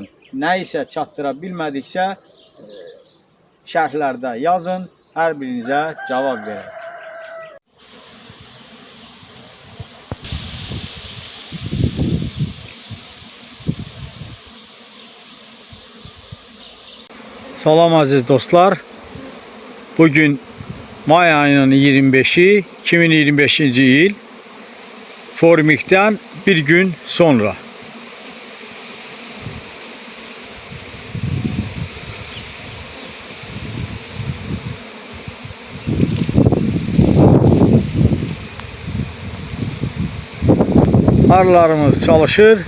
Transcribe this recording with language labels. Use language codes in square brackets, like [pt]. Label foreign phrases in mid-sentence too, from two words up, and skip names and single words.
[az] Nə isə çatdıra bilmədiksə, şərhlərdə yazın, hər birinizə cavab verək. Salam aziz dostlar. [tr] Bugün may ayının 25'i 2025. il. Formik'ten bir gün sonra. Arılarımız çalışır.